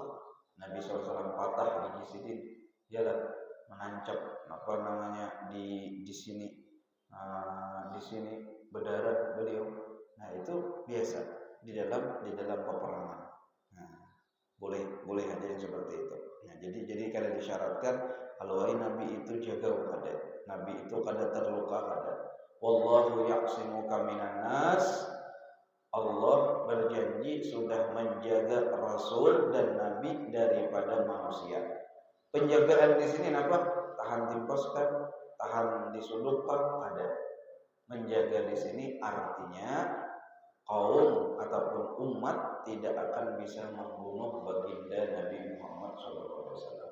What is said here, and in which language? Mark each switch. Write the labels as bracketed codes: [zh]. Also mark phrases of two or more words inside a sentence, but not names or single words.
[id] Nabi SAW patah gigi sini, dia menancap di sini, di sini berdarah beliau. Nah itu biasa di dalam peperangan. Boleh ada yang seperti itu. [bjn] Nah, jadi kalau disyaratkan kalau Nabi itu jaga kada, Nabi itu kada terluka kada. [ar] Wallahu ya'simuka minan nas, [id] Allah berjanji sudah menjaga Rasul dan Nabi daripada manusia. Penjagaan di sini apa? [bjn] Tahan timpaskan, tahan disudutkan, ada. [id] Menjaga di sini artinya kaum ataupun umat tidak akan bisa membunuh baginda Nabi Muhammad SAW.